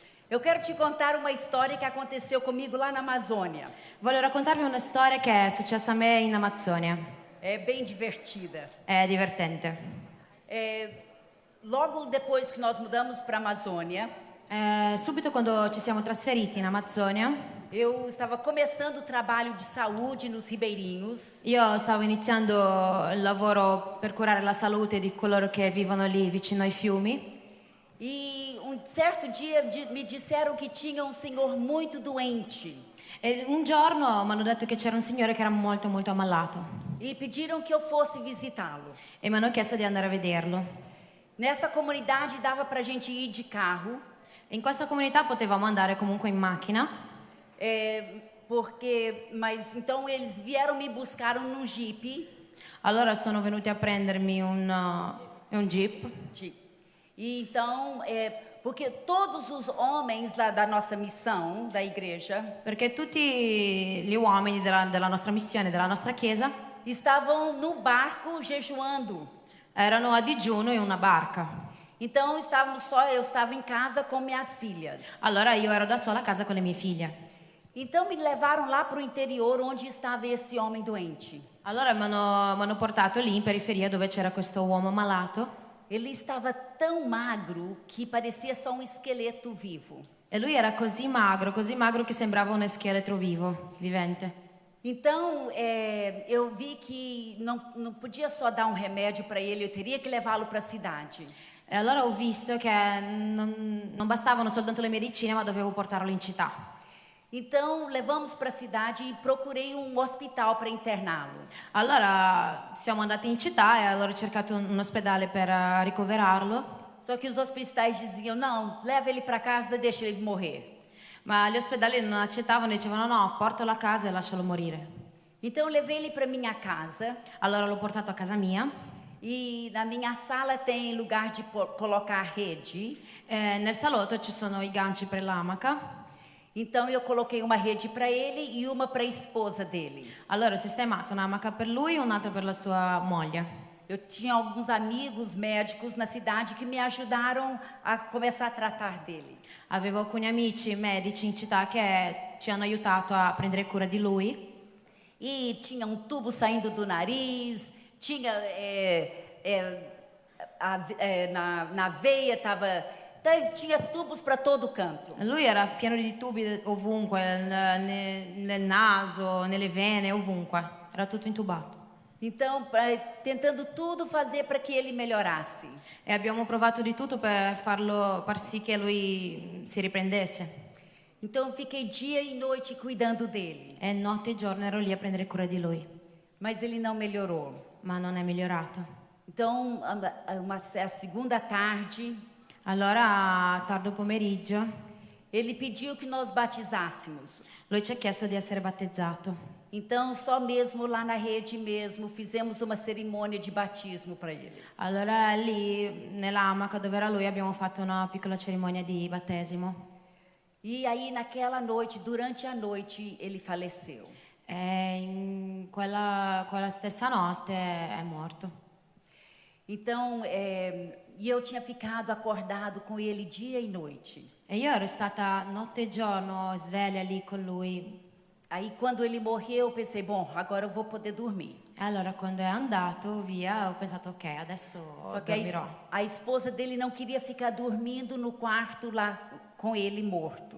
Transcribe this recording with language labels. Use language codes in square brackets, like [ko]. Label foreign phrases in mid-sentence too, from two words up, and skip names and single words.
[pt] Eu quero te contar uma história que aconteceu comigo lá na Amazônia. [it] Voglio raccontarvi una storia che è successa a me in Amazzonia. [pt] É bem divertida. [it] È divertente. [pt] Logo depois que nós mudamos para a Amazônia, [it] Subito quando ci siamo trasferiti in Amazzonia, [pt] eu estava começando o trabalho de saúde nos ribeirinhos. [it] io stavo iniziando il lavoro per curare la salute di coloro che vivono lì vicino ai fiumi. [pt] E um certo dia me disseram que tinha um senhor muito doente. [it] E un giorno mi hanno detto che c'era un signore che era molto molto ammalato [pt] E pediram que eu fosse visitá-lo. [it] e mi hanno chiesto di andare a vederlo. [pt] Nessa comunidade dava para a gente ir de carro, [it] In questa comunità potevamo andare comunque in macchina, [pt] mas então eles vieram me buscar num Jeep. [it] allora sono venuti a prendermi un jeep. [pt] E então, porque todos os homens lá da nossa missão, da igreja, [it] Perché tutti gli uomini della nostra missione, della nostra chiesa, [pt] estavam no barco jejuando. [it] erano a digiuno in una barca. [pt] Então eu estava em casa com minhas filhas. [it] Allora io ero da sola a casa con le mie figlie. [pt] Então me levaram lá para o interior onde estava esse homem doente. [it] Allora mi hanno portato lì in periferia dove c'era questo uomo malato [pt] Ele estava tão magro que parecia só um esqueleto vivo. [it] e lui era così magro che sembrava un scheletro vivo, vivente. [pt] Então, eu vi que não podia só dar um remédio para ele, eu teria que levá-lo para a cidade. [it] E allora ho visto che non bastavano soltanto le medicine, ma dovevo portarlo in città. [pt] Então, levamos para a cidade e procurei um hospital para interná-lo. [it] Allora siamo andati in città e allora ho cercato un ospedale per ricoverarlo, [pt] Só que os hospitais diziam, não, leva ele para casa, deixa ele morrer. [it] ma gli ospedali non accettavano e dicevano no, portalo a casa e lascialo morire. [pt] Então, eu levei ele para minha casa [it] Allora l'ho portato a casa mia, [pt] e na minha sala tem lugar de colocar rede. [it] nel salotto ci sono i ganci per l'amaca. [pt] Então, eu coloquei uma rede para ele e uma para a esposa dele. [it] Allora ho sistemato un'amaca per lui e un'altra per la sua moglie. [pt] Eu tinha alguns amigos médicos na cidade que me ajudaram a começar a tratar dele. [it] Avevo alcuni amici medici in città che ci hanno aiutato a prendere cura di lui. [pt] E tinha um tubo saindo do nariz, tinha na veia tinha tubos para todo canto. [it] Lui era pieno di tubi ovunque, nel naso, nelle vene, ovunque. Era tutto intubato. [pt] Então, tentando tudo fazer para que ele melhorasse. [it] E abbiamo provato di tutto per far sì che lui si riprendesse. [pt] Então, eu fiquei dia e noite cuidando dele. [it] E notte e giorno ero lì a prendere cura di lui. [pt] Mas ele não melhorou. [it] Ma non è migliorato. [pt] Então, a segunda tarde, [it] Allora, tardo pomeriggio, [pt] ele pediu que nós batizássemos. [it] lui ci ha chiesto di essere battezzato. [pt] Então, só mesmo lá na rede mesmo, fizemos uma cerimônia de batismo para ele. [it] Allora lì, nell'amaca dove era lui, abbiamo fatto una piccola cerimonia di battesimo. [pt] E aí, naquela noite, durante a noite, ele faleceu. [it] E in quella stessa notte è morto. [pt] Então, e eu tinha ficado acordado com ele dia e noite. [it] E io ero stata notte e giorno sveglia lì con lui. [pt] Aí, quando ele morreu, eu pensei, bom, agora eu vou poder dormir. [it] E allora quando è andato via ho pensato ok, adesso [pt] Só que [it] dormirò. [pt] a esposa dele não queria ficar dormindo no quarto lá com ele morto.